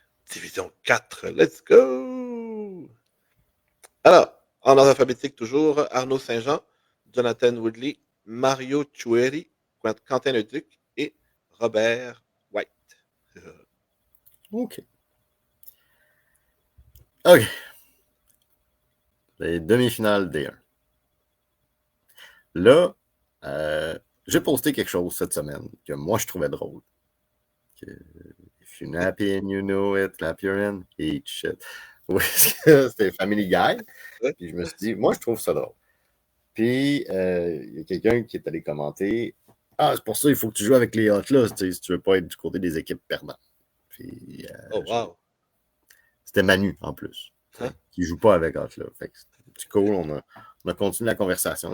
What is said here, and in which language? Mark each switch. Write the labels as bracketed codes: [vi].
[en] Division 4, let's go! [fr] Alors, en ordre alphabétique toujours, Arnaud Saint-Jean, Jonathan Woodley, Mario Chueri, Quentin Leduc et Robert White. OK. OK. Les demi-finales D1. Là, j'ai posté quelque chose cette semaine que moi, je trouvais drôle. [en] If you're nappy and you know it, clap your hand, eat shit. [fr] Oui, c'était Family Guy. Puis je me suis dit, moi, je trouve ça drôle. Puis, il y a quelqu'un qui est allé commenter, c'est pour ça il faut que tu joues avec les Atlas, si tu veux pas être du côté des équipes perdantes. Puis, oh, wow. C'était Manu, en plus, qui joue pas avec Atlas. Fait que c'est cool, on a continué la conversation.